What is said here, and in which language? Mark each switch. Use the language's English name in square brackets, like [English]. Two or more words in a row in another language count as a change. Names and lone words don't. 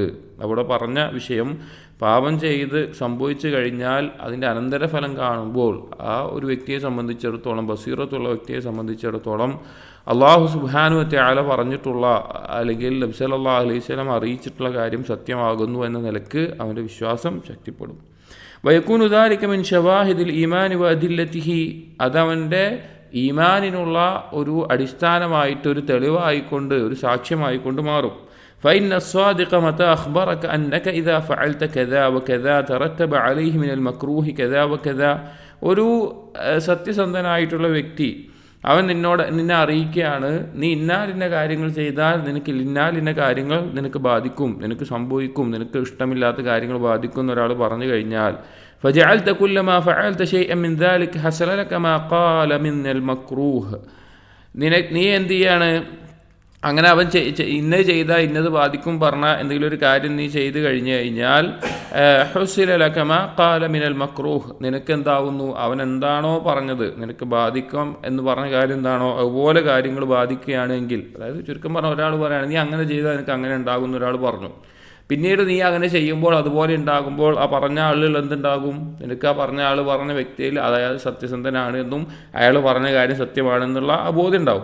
[Malayalam] അവിടെ പറഞ്ഞ വിഷയം, പാപം ചെയ്ത് സംഭവിച്ചു കഴിഞ്ഞാൽ അതിൻ്റെ അനന്തരഫലം കാണുമ്പോൾ ആ ഒരു വ്യക്തിയെ സംബന്ധിച്ചിടത്തോളം, ബസീറത്തുള്ള വ്യക്തിയെ സംബന്ധിച്ചിടത്തോളം [Arabic] الله سبحانه وتعالى [Malayalam] പറഞ്ഞിട്ടുള്ള, അല്ലെങ്കിൽ നബി [Arabic] صلى الله عليه وسلم [Malayalam] അറിയിച്ചിട്ടുള്ള കാര്യം സത്യമാകുന്നു എന്ന നിലക്ക് അവൻ്റെ വിശ്വാസം ശക്തിപ്പെടും. [Arabic] ويكون ذلك من شواهد الإيمان وأدلته, [Malayalam] അതവൻ്റെ ഈമാനിനുള്ള ഒരു അടിസ്ഥാനമായിട്ട്, ഒരു തെളിവായിക്കൊണ്ട്, ഒരു സാക്ഷ്യമായിക്കൊണ്ട് മാറും. [Arabic] فإن الصادق متى أخبرك أنك إذا فعلت كذا وكذا ترتب عليه من المكروه كذا وكذا. [Malayalam] ഒരു സത്യസന്ധനായിട്ടുള്ള വ്യക്തി അവൻ നിന്നെ അറിയിക്കുകയാണ്, നീ ഇന്നാലിന്ന കാര്യങ്ങൾ ചെയ്താൽ നിനക്ക് ഇന്നാലിന്ന കാര്യങ്ങൾ നിനക്ക് ബാധിക്കും, നിനക്ക് സംഭവിക്കും, നിനക്ക് ഇഷ്ടമില്ലാത്ത കാര്യങ്ങൾ ബാധിക്കും എന്നൊരാൾ പറഞ്ഞു കഴിഞ്ഞാൽ [Arabic] فجعلت كلما فعلت شيئا من ذلك حصل لك ما قال من المكروه. [Malayalam] നീ എന്ത് ചെയ്യാണ്, അങ്ങനെ അവൻ ഇന്നത് ചെയ്താൽ ഇന്നത് ബാധിക്കും പറഞ്ഞ എന്തെങ്കിലും ഒരു കാര്യം നീ ചെയ്ത് കഴിഞ്ഞു കഴിഞ്ഞാൽ ഹുസില [Arabic] لك ما قال من المكروه, [Malayalam] നിനക്ക് എന്താവുന്നു, അവൻ എന്താണോ പറഞ്ഞത് നിനക്ക് ബാധിക്കും എന്ന് പറഞ്ഞ കാര്യം എന്താണോ അതുപോലെ കാര്യങ്ങൾ ബാധിക്കുകയാണെങ്കിൽ, അതായത് ചുരുക്കം പറഞ്ഞ ഒരാൾ പറയുകയാണ് നീ അങ്ങനെ ചെയ്താൽ നിനക്ക് അങ്ങനെ ഉണ്ടാകുന്ന ഒരാൾ പറഞ്ഞു, പിന്നീട് നീ അങ്ങനെ ചെയ്യുമ്പോൾ അതുപോലെ ഉണ്ടാകുമ്പോൾ ആ പറഞ്ഞ ആളിൽ എന്തുണ്ടാകും, നിനക്ക് ആ പറഞ്ഞ ആൾ പറഞ്ഞ വ്യക്തിയിൽ അതായത് സത്യസന്ധനാണ് എന്നും അയാൾ പറഞ്ഞ കാര്യം സത്യമാണെന്നുള്ള ബോധ്യം ഉണ്ടാവും.